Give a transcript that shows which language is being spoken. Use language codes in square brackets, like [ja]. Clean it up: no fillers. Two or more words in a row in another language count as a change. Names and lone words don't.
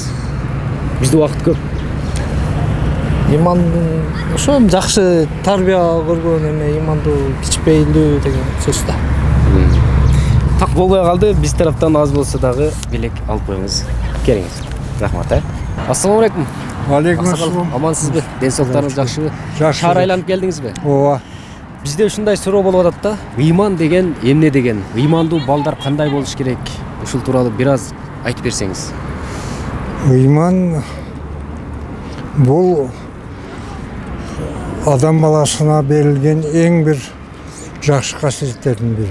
[ky] Бизде убакыт көп. Имандын ошо жакшы тарбия көргөн эме имандуу кичпейлүү деген сөз да. Так болбой калды. Биз тараптан аз болсо дагы белек алып коюңуз. Келиңиз. Рахмат. [ar] السلام عليكم. عليكم السلام. [ky] Амансызбы? Ден соолуктарыңыз жакшыбы? Шаар айланып келдиңизби? Ооба. Бизде ушундай суроо болуп атат да. Ыйман деген эмне деген? Ыймандуу балдар кандай болуш керек? Ушул тууралуу бир аз айтып берсеңиз. Ыйман бул адам баласына берилген эң бир жакшы касиеттердин бири.